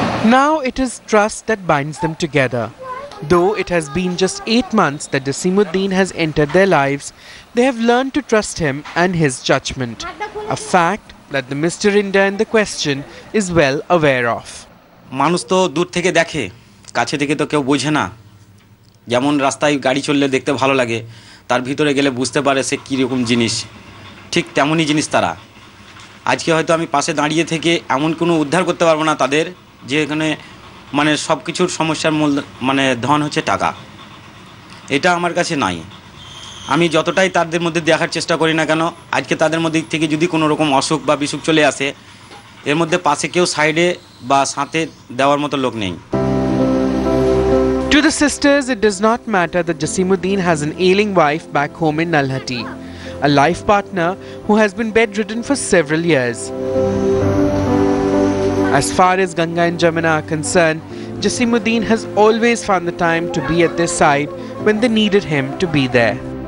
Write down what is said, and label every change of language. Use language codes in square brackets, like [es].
[en] Now it is trust that binds them together. Though it has been just 8 months that Jasimuddin has entered their lives, they have learned to trust him and his judgment, a fact that the Mr. India in the question is well aware of. [bn] মানুষ তো দূর থেকে দেখে, কাছে থেকে তো কেউ বোঝে না। যেমন রাস্তায় গাড়ি চললে দেখতে ভালো লাগে, তার ভিতরে গেলে বুঝতে পারে সে কীরকম জিনিস, ঠিক তেমনই জিনিস তারা। আজকে হয়তো আমি পাশে দাঁড়িয়ে থেকে এমন কোনো উদ্ধার করতে পারবো না তাদের, যে এখানে মানে সব কিছুর সমস্যার মূল মানে ধন হচ্ছে টাকা, এটা আমার কাছে নাই। আমি যতটাই তাদের মধ্যে দেখার চেষ্টা করি না কেন, আজকে তাদের মধ্যে থেকে যদি কোনো রকম অসুখ বা বিসুখ চলে আসে, এর মধ্যে পাশে কেউ সাইডে বা সাথে দেওয়ার মতো লোক নেই। [en] To the sisters, it does not matter that Jasimuddin has an ailing wife back home in Nalhati, a life partner who has been bedridden for several years. As far as Ganga and Jamuna are concerned, Jasimuddin has always found the time to be at their side when they needed him to be there.